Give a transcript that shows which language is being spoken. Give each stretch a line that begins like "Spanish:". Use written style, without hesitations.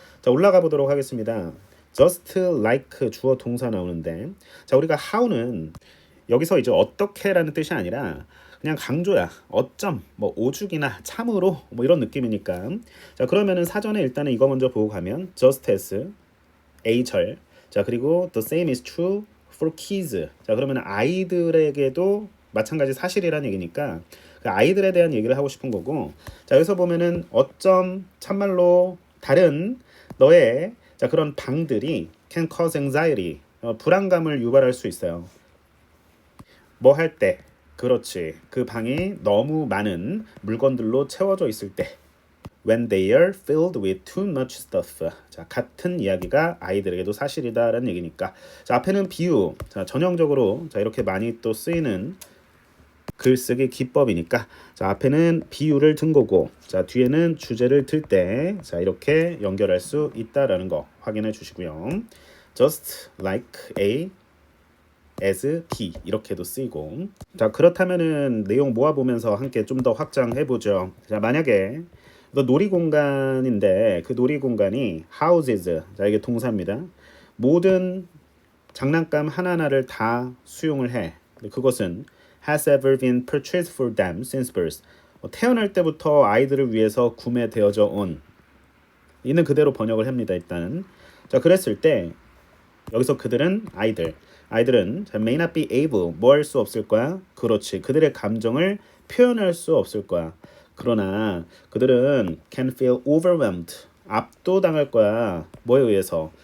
Korean: 자, 올라가 보도록 하겠습니다.
English: just like
Korean: 주어 동사 나오는데 자, 우리가 how는 여기서 이제 어떻게라는 뜻이 아니라 그냥 강조야. 어쩜 뭐 오죽이나 참으로 뭐 이런 느낌이니까. 자, 그러면은 사전에 일단은 이거 먼저 보고 가면
English: just as
Korean: A절. 자, 그리고
English: the same is true for kids.
Korean: 자, 그러면 아이들에게도 마찬가지 사실이라는 얘기니까 그 아이들에 대한 얘기를 하고 싶은 거고. 자, 여기서 보면은 어쩜 참말로 다른 너의 자, 그런 방들이
English: can cause anxiety.
Korean: 불안감을 유발할 수 있어요. 뭐 할 때? 그렇지. 그 방이 너무 많은 물건들로 채워져 있을 때.
English: When they are filled with too much stuff.
Korean: 자, 같은 이야기가 아이들에게도 사실이다라는 얘기니까. 자, 앞에는 비유. 자, 전형적으로 자, 이렇게 많이 또 쓰이는 글쓰기 기법이니까. 자, 앞에는 비유를 든 거고. 자, 뒤에는 주제를 들 때. 자, 이렇게 연결할 수 있다라는 거 확인해 주시고요.
English: Just like A as B
Korean: 이렇게도 쓰이고. 자, 그렇다면은 내용 모아보면서 함께 좀 더 확장해보죠. 자, 만약에 놀이공간인데 그 놀이공간이 houses, 자, 이게 동사입니다. 모든 장난감 하나하나를 다 수용을 해. 그것은
English: has ever been purchased for them since birth.
Korean: 태어날 때부터 아이들을 위해서 구매되어져 온. 있는 그대로 번역을 합니다. 일단은. 자, 그랬을 때 여기서 그들은 아이들은
English: may not be able
Korean: 뭐 할 수 없을 거야? 그렇지. 그들의 감정을 표현할 수 없을 거야. 그러나 그들은
English: can feel overwhelmed
Korean: 압도당할 거야. 뭐에 의해서?